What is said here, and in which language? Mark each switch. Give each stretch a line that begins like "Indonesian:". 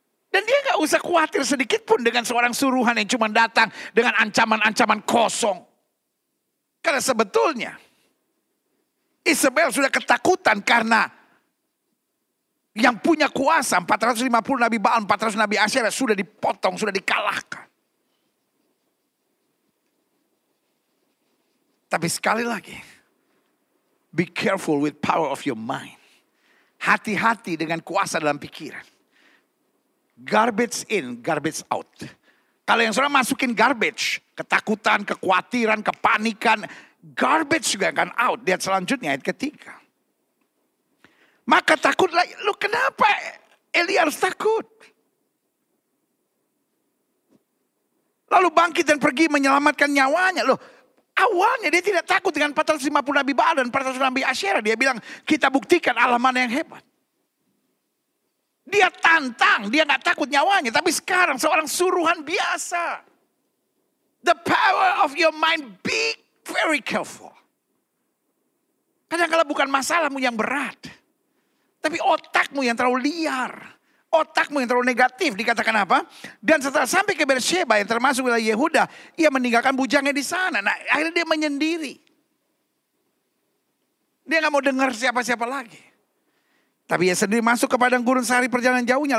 Indonesian: Dan dia gak usah khawatir sedikit pun dengan seorang suruhan yang cuma datang dengan ancaman-ancaman kosong. Karena sebetulnya Isabel sudah ketakutan karena yang punya kuasa 450 nabi Baal, 400 nabi Asyera sudah dipotong, sudah dikalahkan. Tapi sekali lagi,
English: be careful with power of your mind.
Indonesian: Hati-hati dengan kuasa dalam pikiran.
English: Garbage in, garbage out.
Indonesian: Kalau yang saudara masukin garbage, ketakutan, kekhawatiran, kepanikan, garbage juga akan out. Lihat selanjutnya ayat ketiga. Maka takutlah, lu kenapa Elia harus takut? Lalu bangkit dan pergi menyelamatkan nyawanya. Loh, awalnya dia tidak takut dengan 450 nabi Baal dan 400 nabi Asyera. Dia bilang, kita buktikan Allah mana yang hebat. Dia tantang, dia gak takut nyawanya. Tapi sekarang seorang suruhan biasa.
English: The power of your mind, be very careful.
Indonesian: Kadang-kadang bukan masalahmu yang berat. Tapi otakmu yang terlalu liar. Otakmu yang terlalu negatif. Dikatakan apa? Dan setelah sampai ke Beersheba yang termasuk wilayah Yehuda. Ia meninggalkan bujangnya di sana. Nah akhirnya dia menyendiri. Dia gak mau dengar siapa-siapa lagi. Tapi ia sendiri masuk ke padang gurun sehari perjalanan jauhnya.